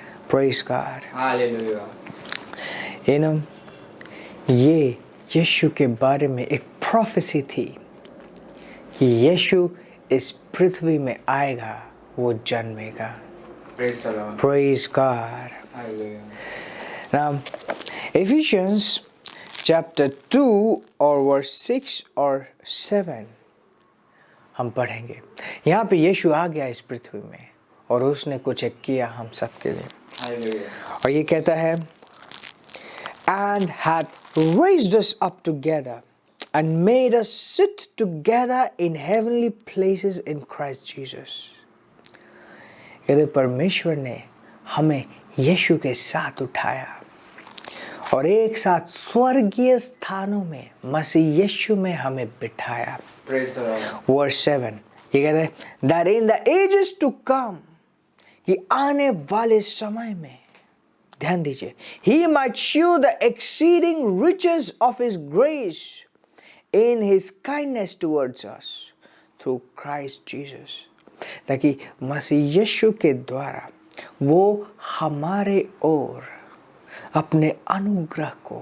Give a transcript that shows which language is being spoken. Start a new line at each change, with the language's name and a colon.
English: Praise God. Hallelujah.
Hindi: ये यीशु के बारे में एक प्रोफेसी थी कि यीशु इस पृथ्वी में आएगा, वो जन्मेगा।
English: Praise the Lord. Praise God. Hallelujah. Now, Ephesians chapter 2 or verse 6 or 7
Hindi: हम पढ़ेंगे। यहाँ पे यीशु आ गया इस पृथ्वी में और उसने कुछ एक किया हम सबके लिए।
English: Hallelujah.
Hindi: और ये कहता है,
English: and hath raised us up together and made us sit together in heavenly places in Christ Jesus.
Hindi: यदि परमेश्वर ने हमें यीशु के साथ उठाया और एक साथ स्वर्गीय स्थानों में मसीह यीशु में हमें बिठाया।
English: Verse 7
Hindi: ये कहते हैं
English: that in the ages to come,
Hindi: कि आने वाले समय में, ध्यान दीजिए,
English: he might shew the exceeding riches of his grace in his kindness towards us through Christ Jesus,
Hindi: ताकि मसीह यीशु के द्वारा वो हमारे ओर अपने अनुग्रह